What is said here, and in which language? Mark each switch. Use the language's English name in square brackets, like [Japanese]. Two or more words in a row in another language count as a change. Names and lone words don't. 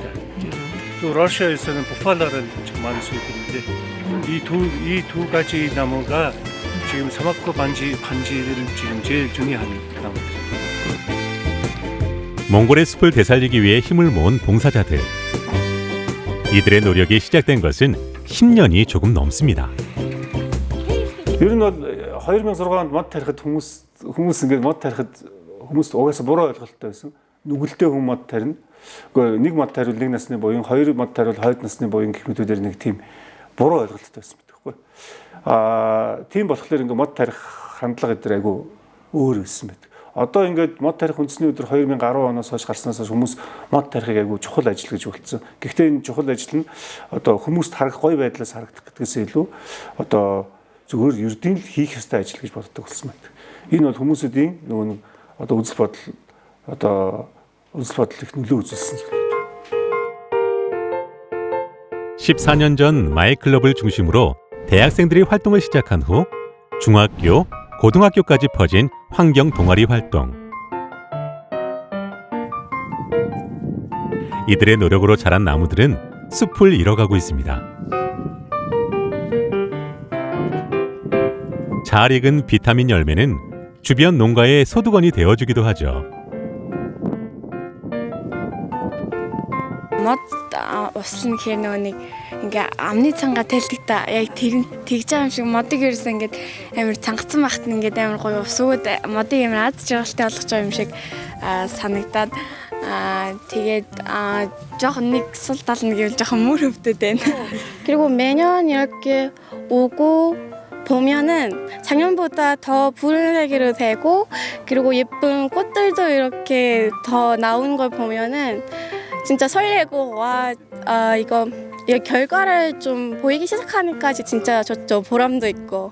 [Korean] 또 러시아에서는 부팔라를 지금 많이 쓰고 있는데 이 두 가지 나무가 지금 사막과 반지를 지금 제일 중요한 나무들입니다. 몽골의 숲을 되살리기 위해 힘을 모은 봉사자들. 이들의 노력이 시작된 것은 10년이 조금 넘습니다. [Mongolian] ер нь бол 2006 онд мод тарихад хүмүүс ингээд мод тарихад хүмүүс угаасаа буруу ойлголттой байсан. Нүгэлтэй хүн мод тарина. Гэхдээ нэг мод тариул нэг насны буюу, хоёр мод тариул хойд насны буюу гэх мэтүүдээр нэг тийм буруу ойлголттой байсан байхгүй. Тийм болохоор ингээд мод тарих хандлага эдгээр айгүй өөр байсан байдаг. Одоо ингээд мод тарих үндэсний өдөр 2010 оноос хойш гарснаас хүмүүс мод тарихыг айгүй чухал ажил гэж болцсон. Гэхдээ энэ чухал ажил нь одоо хүмүүст харах гоё байдлаас харагдах гэдгээс илүү одоо зүгээр ердийн л хийх ёстой ажил гэж боддог болсон байна. Энэ бол хүмүүсийн нөгөө нэг одоо үзэл бодол их нөлөө үзүүлсэн. [Korean] 14년 전 마이클럽을 중심으로 대학생들이 활동을 시작한 후 중학교, 고등학교까지 퍼진 환경 동아리 활동. 이들의 노력으로 자란 나무들은 숲을 잃어가고 있습니다. 잘 익은 비타민 열매는 주변 농가의 소득원이 되어주기도 하죠. [Mongolian] Мод услан гэхээр нөгөө нэг ингээ амны цангаа тайлдагта яг тэгж байгаа юм шиг модыг ерөөсөө ингээд амар цангацсан байхад нь ингээд амар гоё усууд модыг амар аз жаргалтай болгож байгаа юм шиг санагдаад тэгээд жоохон нэг сул тал нь гэвэл жоохон мөр хөвдөд байна. [Korean] 그리고 매년 이렇게 오고 보면은 작년보다 더 푸른색으로 되고 그리고 예쁜 꽃들도 이렇게 더 나온 걸 보면은 진짜 설레고 와 이거 이 결과를 좀 보이기 시작하니까 진짜 저 보람도 있고.